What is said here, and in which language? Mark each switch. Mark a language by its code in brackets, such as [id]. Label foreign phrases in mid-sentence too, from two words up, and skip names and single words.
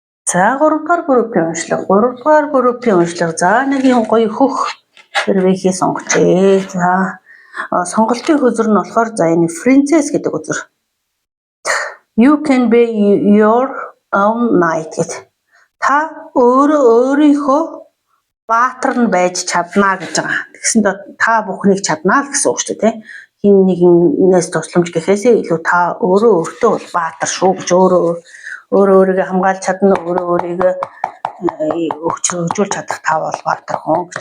[mn] За 3 дугаар группийн уншлага. 3 дугаар группийн уншлага. За нэг юм гоё хөх хэрвэхий сонгочээ. За сонголтын хөзөр нь болохоор за энэ princess гэдэг үзэр. [en] You can be your own knight гэдэг. [mn] Та өөрийнхөө баатар нь байж чадна гэж байгаа. Тэгсэн доо та бүхнийг чадна л гэсэн үг шүү дээ. Хин нэгнээс тусламж гэхээсээ илүү та өөртөө бол баатар шүү гэж өөрийгөө хамгаалж чадна, өөрийгөө хөгжүүлж чадах та бол баатар хүн гэж.